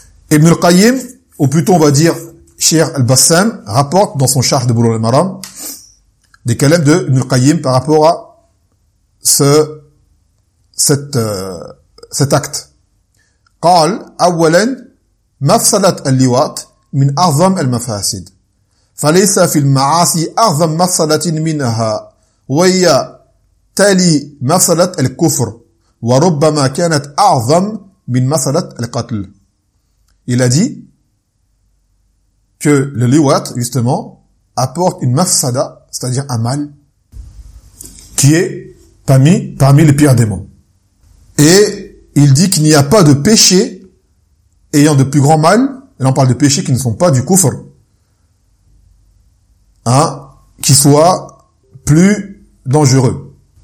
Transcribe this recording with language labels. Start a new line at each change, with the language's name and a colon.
French: Ibn al-Qayyim, ou plutôt on va dire Cheikh al-Bassam, rapporte dans son charh de Bulugh al-Maram des kalams de Ibn al-Qayyim par rapport à cet acte.
Arabic: قال اولا مفسده اللواط من اعظم المفاسد فليس في المعاصي اعظم مفسده منها وهي تالي مفسده الكفر وربما كانت اعظم من مفسده القتل.
French: Il a dit que le liwat justement apporte une mafsada, c'est-à-dire un mal qui est parmi les pires démons. Et il dit qu'il n'y a pas de péché ayant de plus grand mal, et là on parle de péchés qui ne sont pas du kufr, hein, qui soit plus dangereux.